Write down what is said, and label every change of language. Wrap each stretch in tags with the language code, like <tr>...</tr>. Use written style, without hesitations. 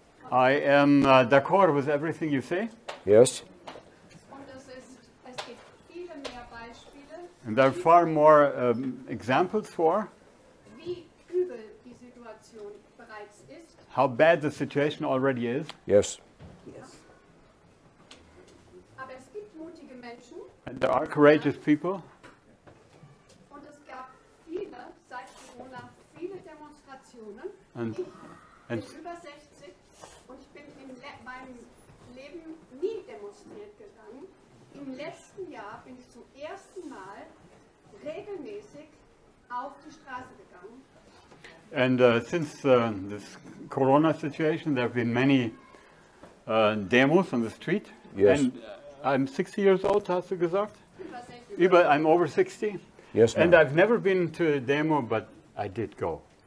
<en>I am d'accord with everything you say. Yes.</en> <de>Und es gibt viele mehr Beispiele,</de> <en>And there are far more examples for</en> <de>wie übel die Situation bereits ist.</de> <en>how bad the situation already is. Yes.</en> <de>Aber es gibt mutige Menschen</de> <en>And there are courageous people.</en> <de>und es gab viele, seit Corona, viele Demonstrationen.</de> <en>And-</en> <de>Ich</de> <en>and-</en> <de>bin über 60 und ich bin in meinem Leben nie demonstriert gegangen. Im letzten Jahr bin ich zum ersten Mal regelmäßig auf die Straße gegangen.</de> <en>And since this Corona situation, there have been many demos on the street. Yes. And I'm 60 years old,</en> <de>hast du gesagt? Über 60.</de> <en>I'm over 60. Yes, And ma'am. I've never been to a demo, but I did go.</en>